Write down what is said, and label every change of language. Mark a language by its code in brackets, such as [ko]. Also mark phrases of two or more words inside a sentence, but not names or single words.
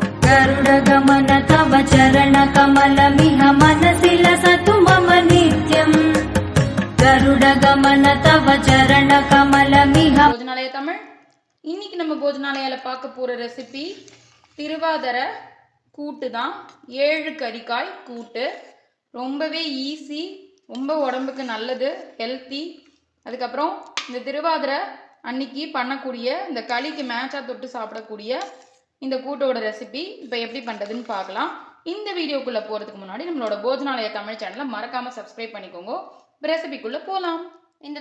[sa] गरुडगमन तव चरणकमलमिह मनसि लसतु मम नित्यम् गरुडगमन तव चरणकमलमिह [ta] भोजनालय तमिழ் இன்னைக்கு நம்ம போஜனாலயால பார்க்க போற ரெசிபி திருவாதிரை கூட்டு தான் 7 கறிக்காய் கூட்டு ரொம்பவே ஈஸி ரொம்ப உடம்புக்கு நல்லது ஹெல்தி அதுக்கு அப்புறம் இந்த திருவாதிரை அன்னைக்கு பண்ணக்கூடிய இந்த களிக்கு மேட்சா தொட்டு சாப்பிடக்கூடிய இந்த கூட்டோட ரெசிபி இப்போ எப்படி பண்றதுன்னு பார்க்கலாம் இந்த வீடியோக்குள்ள போறதுக்கு முன்னாடி நம்மளோட போஜனாலய தமிழ் சேனலை மறக்காம சப்ஸ்கிரைப் பண்ணிக்கோங்க ரெசிபிக்குள்ள போலாம் இந்த